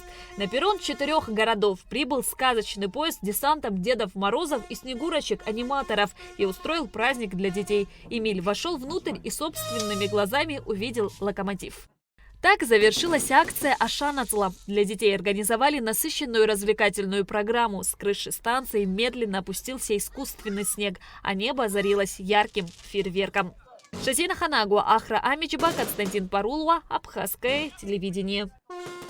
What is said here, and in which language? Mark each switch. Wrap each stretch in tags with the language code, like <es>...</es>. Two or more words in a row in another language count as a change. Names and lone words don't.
<ru>На перрон 4 городов прибыл сказочный поезд с десантом Дедов Морозов и Снегурочек-аниматоров и устроил праздник для детей. Эмиль вошел внутрь и собственными глазами увидел локомотив. Так завершилась акция «Ашанацла». Для детей организовали насыщенную развлекательную программу. С крыши станции медленно опустился искусственный снег, а небо озарилось ярким фейерверком. Шазина Ханагуа, Ахра Амичба, Константин Парулова, Абхазское телевидение.</ru>